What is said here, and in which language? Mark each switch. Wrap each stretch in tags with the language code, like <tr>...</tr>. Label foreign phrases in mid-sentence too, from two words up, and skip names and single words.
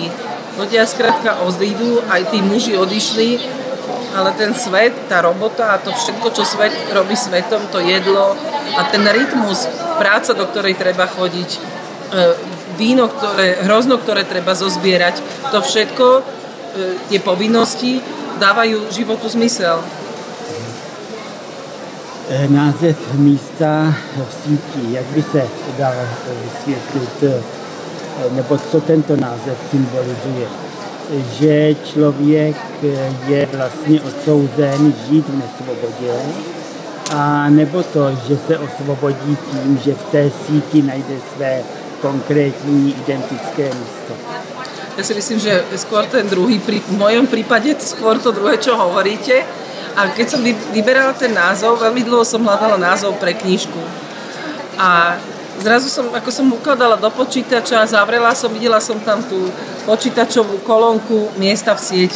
<sk>Ľudia skrátka odídu, aj tí muži odišli, ale ten svet, tá robota a to všetko, čo svet robí svetom, to jedlo a ten rytmus, práca, do ktorej treba chodiť, víno, hrozno, ktoré treba zozbierať, to všetko, tie povinnosti dávajú životu zmysel.</sk> <cs>název místa v síti, jak by se dal vysvětlit, nebo co tento název symbolizuje. Že člověk je vlastně odsouzen žít v nesvobodě, a nebo to, že se osvobodí tím, že v té síti najde své konkrétní identické místo.</cs> <sk>Ja si myslím, že skôr ten druhý, v mojom prípade skôr to druhé, čo hovoríte. A keď som vyberala ten názov, veľmi dlho som hľadala názov pre knižku. A zrazu ako som ukladala do počítača, zavrela som, videla som tam tú počítačovú kolónku miesta v sieti.</sk>